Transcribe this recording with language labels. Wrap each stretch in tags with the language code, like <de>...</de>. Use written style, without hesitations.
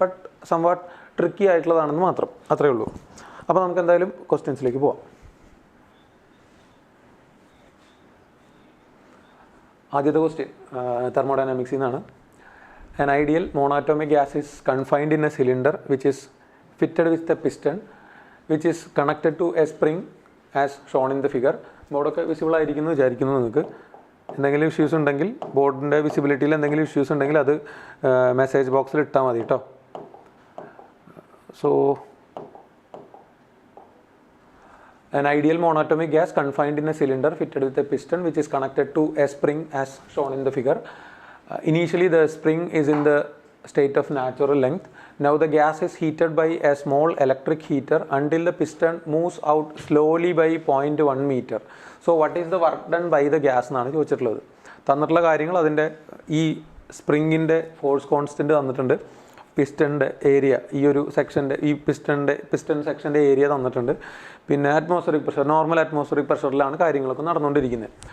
<en>but somewhat tricky</en> <ml>ആയിട്ടുള്ളതാണെന്ന് മാത്രം, അത്രയേ ഉള്ളൂ. അപ്പോൾ നമുക്ക് എന്തായാലും ക്വസ്റ്റ്യൻസിലേക്ക് പോവാം. ആദ്യത്തെ ക്വസ്റ്റ്യൻ തെർമോഡൈനാമിക്സിൽ നിന്നാണ്.</ml> <en>An ideal monatomic gas is confined in a cylinder which is fitted with a piston which is connected to a spring as shown in the figure.</en> <ml>ബോർഡൊക്കെ വിസിബിൾ ആയിരിക്കുന്നു വിചാരിക്കുന്നു. നിങ്ങൾക്ക് എന്തെങ്കിലും ഇഷ്യൂസ് ഉണ്ടെങ്കിൽ, ബോർഡിൻ്റെ വിസിബിലിറ്റിയിൽ എന്തെങ്കിലും ഇഷ്യൂസ് ഉണ്ടെങ്കിൽ അത് മെസ്സേജ് ബോക്സിൽ ഇട്ടാൽ മതി കേട്ടോ.</ml> <en>So an ideal monatomic gas confined in a cylinder fitted with a piston which is connected to a spring as shown in the figure. Initially the spring is in the state of natural length. Now the gas is heated by a small electric heater until the piston moves out slowly by 0.1 meter. So what is the work done by the gas</en> <ml>എന്നാണ് ചോദിച്ചിട്ടുള്ളത്. തന്നിട്ടുള്ള കാര്യങ്ങൾ അതിൻ്റെ ഈ സ്പ്രിങ്ങിൻ്റെ force constant തന്നിട്ടുണ്ട്. പിസ്റ്റൻ്റെ area, ഈ ഒരു സെക്ഷൻ്റെ ഈ പിസ്റ്റൺ സെക്ഷൻ്റെ ഏരിയ തന്നിട്ടുണ്ട്. പിന്നെ അറ്റ്മോസ്ഫറിക് പ്രഷർ, നോർമൽ അറ്റ്മോസ്ഫറിക് പ്രഷറിലാണ് കാര്യങ്ങളൊക്കെ നടന്നുകൊണ്ടിരിക്കുന്നത്.</ml>